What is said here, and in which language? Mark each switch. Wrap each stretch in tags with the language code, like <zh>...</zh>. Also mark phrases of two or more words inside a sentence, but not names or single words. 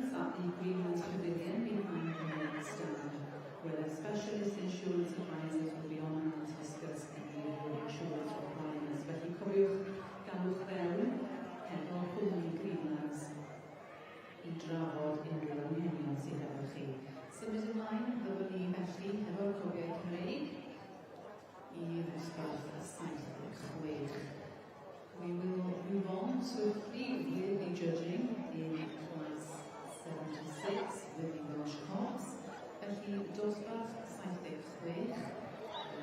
<en>the Greenlands Pavilion behind the main stand, where specialist insurance advisors will be on hand to discuss any of your insurance requirements.</en> <cy>Felly cofiwch galwch fewn efo cwmni Greenlands I drafod unrhyw anghenion sydd efo chi. Symud ymlaen, byddwn ni felly efo'r cofiau Cymreig I ddosbarth 76.</cy> <en>We will move on swiftly with the judging in class 76 with the Welsh Cops.</en> <cy>Felly, dosbarth 76.</cy>